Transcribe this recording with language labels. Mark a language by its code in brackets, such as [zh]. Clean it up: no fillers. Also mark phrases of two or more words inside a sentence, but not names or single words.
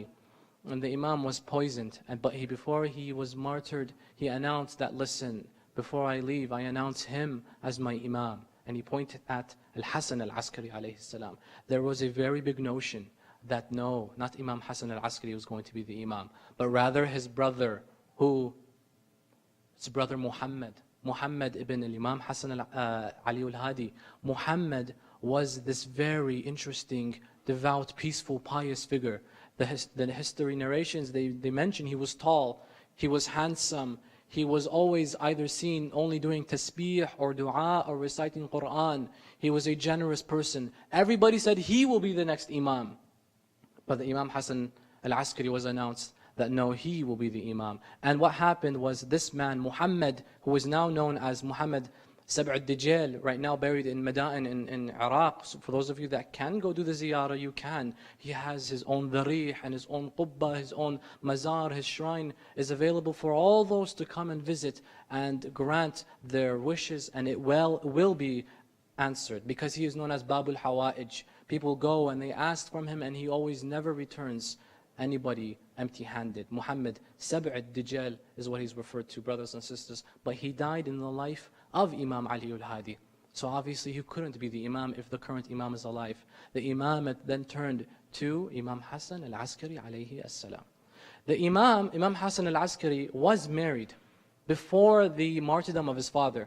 [en] And the Imam was poisoned. But before he was martyred, he announced that, listen, before I leave, I announce him as my Imam. And he pointed at Al-Hasan al-Askari [ar] عليه سلام. [en] There was a very big notion that no, not Imam Hasan al-Askari was going to be the Imam, but rather his brother, his brother Muhammad ibn al-Imam Hasan Ali al-Hadi. Muhammad was this very interesting, devout, peaceful, pious figure. The history narrations, they mention he was tall, he was handsome, he was always either seen only doing tasbih or dua or reciting Quran. He was a generous person. Everybody said he will be the next Imam. But the Imam Hasan al-Askari was announced that no, he will be the Imam. And what happened was this man, Muhammad, who is now known as Muhammad Sab' al-Dijjal, right now buried in Madain in Iraq. So for those of you that can go do the ziyarah, you can. He has his own dharih and his own qubba, his own mazar, his shrine is available for all those to come and visit and grant their wishes, and it will be answered, because he is known as [ar] باب الحوائج. [en] People go and they ask from him, and he always never returns anybody empty-handed. Muhammad Sab' al-Dijjal is what he's referred to, brothers and sisters. But he died in the life of Imam Ali al-Hadi. So obviously he couldn't be the Imam if the current Imam is alive. The Imam then turned to Imam Hasan al-Askari [ar] عليه السلام. [en] The Imam Hasan al-Askari was married before the martyrdom of his father.